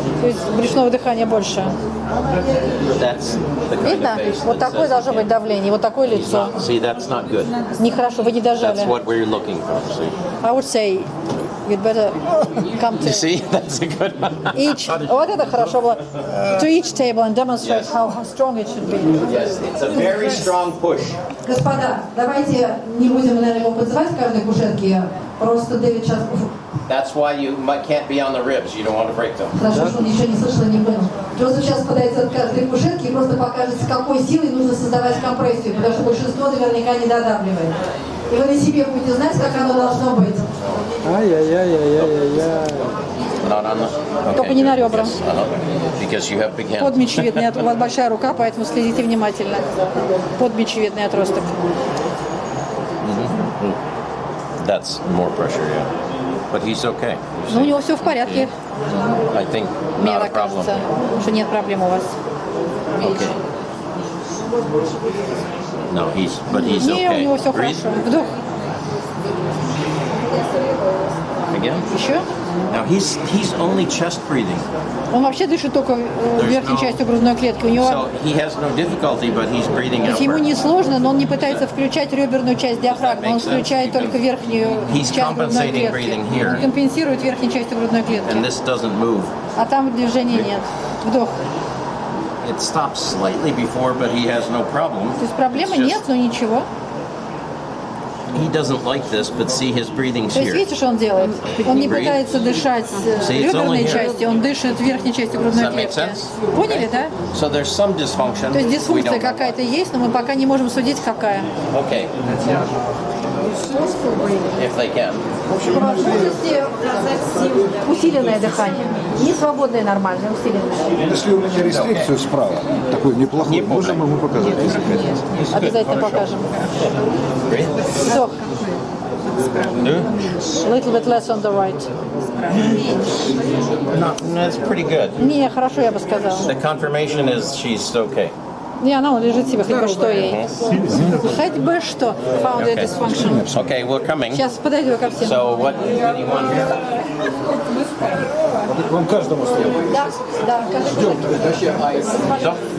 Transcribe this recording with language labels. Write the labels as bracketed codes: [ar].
[ru] То есть брюшного дыхания больше. [en] That's the kind [ru] Видно? [en] of face [ru] Вот [en] that [ru] такое [en] says [ru] должно [en] you [ru] быть давление, вот такое [en] can't. [ru] лицо. [en] See, that's not good. [ru] Нехорошо, вы не [en] That's [ru] дожали. [en] what we're looking for. See? I would say you'd better come You to see, that's a good one. each. [ru] Вот это хорошо было. [en] To each table and demonstrate Yes. how strong it should be. Yes, it's a very strong push. [ru] Господа, давайте не будем, наверное, его подзывать к каждой кушетке. Просто Дэвид сейчас... [en] That's why you can't be on the ribs. You don't want to break them. [ru] Хорошо, что он ничего не слышал, не понял. Просто сейчас подается от каждой кушетки и просто покажет, с какой силой нужно создавать компрессию, потому что большинство наверняка не додавливает. И вы на себе будете знать, как оно должно быть. Ай-яй-яй-яй-яй-яй. [en] Not on the. [ru] Только не на ребра. [en] Yes, because you have big hands. [ru] Под мечевидный, у вас большая рука, поэтому следите внимательно. Под мечевидный отросток. [en] That's more pressure, yeah. But he's okay. [ru] Ну, у него все в порядке. [en] I think [ru] Мне [en] not a [ru] так [en] problem. [ru] кажется, что нет проблем у вас. [en] Okay. No, but he's [ru] Не, у [en] okay. [ru] него все [en] Breathe [ru] хорошо. Вдох. [en] again. [ru] Еще. [en] Now he's only chest breathing, [ru] Он вообще дышит только верхней частью грудной клетки. У него, [en] so he has no difficulty, but he's breathing [ru] то есть ему [en] outward. [ru] не сложно, но он не пытается включать реберную часть диафрагмы. Он включает только верхнюю [en] He's [ru] часть грудной [en] compensating [ru] клетки. [en] breathing here. [ru] Он компенсирует верхней частью грудной клетки. [en] And this doesn't move. [ru] А там движения нет. Вдох. [en] It stops slightly before, but he has no problem. [ru] То есть проблемы [en] It's just- [ru] нет, но ничего. [en] He doesn't like this, but see his breathing's [ru] То есть [en] here. [ru] видите, что он делает? Он не пытается дышать реберной [en] here. [ru] частью, он дышит верхней частью грудной [en] Does that make [ru] клетки. [en] sense? [ru] Поняли, да? [en] So there's some dysfunction. [ru] То есть [en] We [ru] дисфункция [en] don't know. [ru] какая-то есть, но мы пока не можем судить, какая. [en] Okay. If they can. [ru] По возможности усиленное дыхание. Не свободное, нормальное, усиленное. Если у меня рестрикцию справа, такой неплохой, можем ему показать, если хотите. Обязательно покажем. Вдох. [en] Little bit less on the right. That's pretty good. [ru] Не, хорошо, я бы сказала. [en] The confirmation is she's okay. [ru] Не, она он лежит себе, хоть бы что ей. Хоть бы что. [en] Found a dysfunction. Okay, we're coming. [ru] Сейчас подойду ко всем. [en] So what do you want here? [ru] Вам каждому слово. Да, [en] Stop.